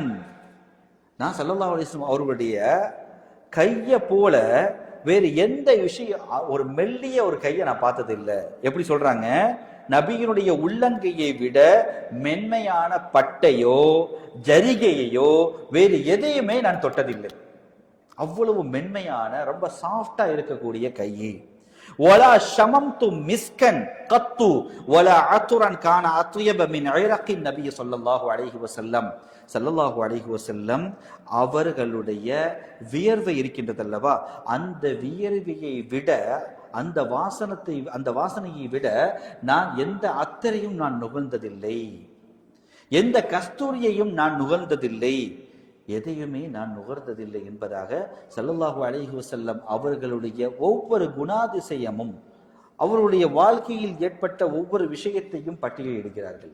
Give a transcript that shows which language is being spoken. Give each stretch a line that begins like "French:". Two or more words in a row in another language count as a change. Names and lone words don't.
Tamil: நான்
Arabic: صلى الله عليه وسلم
Tamil: அவர்களுடைய கைய போல வேறு எந்த விஷயம், ஒரு மெல்லிய ஒரு கையை நான் பார்த்தது இல்லை. எப்படி சொல்றாங்க? நபியினுடைய உள்ளங்கையை விட மென்மையான பட்டையோ ஜரிகையோ வேறு எதையுமே நான் தொட்டதில்லை. அவ்வளவு மென்மையான, ரொம்ப சாஃப்டா இருக்கக்கூடிய கையை.
Arabic: ولا شممت مسكا قط ولا عطرا كان اطيب من عرق النبي صلى الله عليه وسلم. صلى الله عليه وسلم
Tamil: அவர்களுடைய வியர்வை இருக்கின்றதல்லவா, அந்த வியர்வையை விட, அந்த வாசனையை விட நான் எந்த அத்தரையும் நான் நுகர்ந்ததில்லை, எந்த கஸ்தூரியையும் நான் நுகர்ந்ததில்லை, எதையுமே நான் நுகர்ந்ததில்லை என்பதாக
Arabic: صلى الله عليه وسلم
Tamil: அவர்களுடைய ஒவ்வொரு குணாதிசயமும், அவருடைய வாழ்க்கையில் ஏற்பட்ட ஒவ்வொரு விஷயத்தையும் பட்டியலிடுகிறார்கள்.